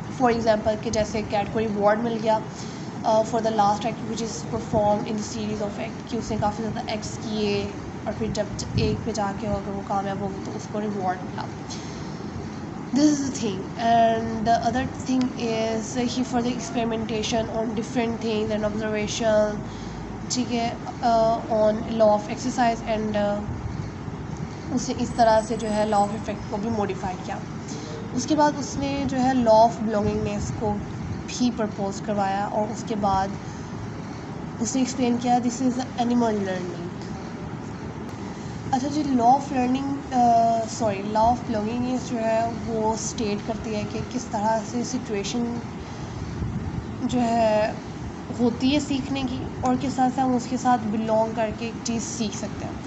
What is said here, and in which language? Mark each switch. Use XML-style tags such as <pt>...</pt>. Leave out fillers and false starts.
<en>for example</en> <ur>کہ جیسے Kate کو ریوارڈ مل گیا</ur> <en>for the last act which is perform in series of act,</en> <ur>کہ اس نے کافی زیادہ ایکٹس کیے اور پھر جب ایک پہ جا کے اگر وہ کامیاب ہوگی تو اس کو ریوارڈ ملا.</ur> <en>This is the thing, and the other thing is he further experimentation on different things and observation,</en> <ur>ٹھیک ہے,</ur> <en>on law of exercise and</en> <ur>اس نے اس طرح سے جو ہے لا آف افیکٹ کو بھی موڈیفائی کیا. اس کے بعد اس نے جو ہے لا آف بلانگنگنیس کو بھی پرپوز کروایا, اور اس کے بعد اس نے ایکسپلین کیا</ur> <en>This is animal learning.</en> <ur>اچھا جی, law of learning law of belongingness جو ہے وہ اسٹیٹ کرتی ہے کہ کس طرح سے سچویشن جو ہے ہوتی ہے سیکھنے کی, اور کس طرح سے ہم اس کے ساتھ بلانگ کر کے ایک چیز سیکھ سکتے ہیں.</ur>